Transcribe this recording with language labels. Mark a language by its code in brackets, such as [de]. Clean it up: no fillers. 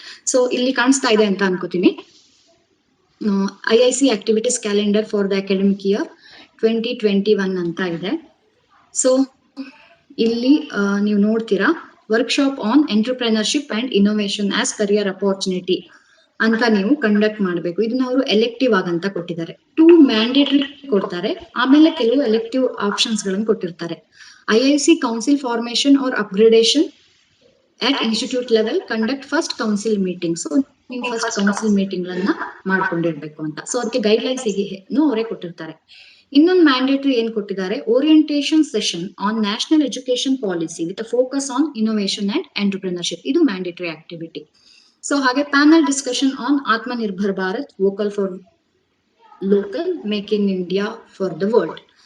[kn] So ಇಲ್ಲಿ ಕಾಣಿಸ್ತಾ ಇದೆ ಅಂತ ಅನ್ಕೋತೀನಿ. IIC [en] activities calendar for the academic year 2021 [kn] ಅಂತ ಇದೆ. ಸೊ ಇಲ್ಲಿ ನೀವು ನೋಡ್ತೀರಾ [en] workshop on entrepreneurship and innovation as career opportunity [kn] ಅಂತ ನೀವು ಕಂಡಕ್ಟ್ ಮಾಡಬೇಕು. ಇದನ್ನ ಅವರು ಎಲೆಕ್ಟಿವ್ ಆಗಂತ ಕೊಟ್ಟಿದ್ದಾರೆ. 2 ಮ್ಯಾಂಡೇಟರಿ ಕೊಡ್ತಾರೆ, ಆಮೇಲೆ ಕೆಲವು ಎಲೆಕ್ಟಿವ್ ಆಪ್ಷನ್ಸ್ ಗಳನ್ನು ಕೊಟ್ಟಿರ್ತಾರೆ. [en] IIC council formation or upgradation at institute level conduct first council meeting. [kn] So ನೀವು ಫಸ್ಟ್ ಕೌನ್ಸಿಲ್ ಮೀಟಿಂಗ್ ಗಳನ್ನ ಮಾಡ್ಕೊಂಡಿರ್ಬೇಕು ಅಂತ. ಸೊ ಅದಕ್ಕೆ ಗೈಡ್ಲೈನ್ಸ್ ಅವರೇ ಕೊಟ್ಟಿರ್ತಾರೆ. ಇನ್ನೊಂದು ಮ್ಯಾಂಡೇಟರಿ ಏನ್ ಕೊಟ್ಟಿದ್ದಾರೆ, [en] orientation session on national education policy with focus on innovation and entrepreneurship, [kn] ಇದು ಮ್ಯಾಂಡೇಟರಿ ಆಕ್ಟಿವಿಟಿ. [en] So ಹಾಗೆ panel discussion on Atmanirbhar Bharat, vocal for local, make in India for the world.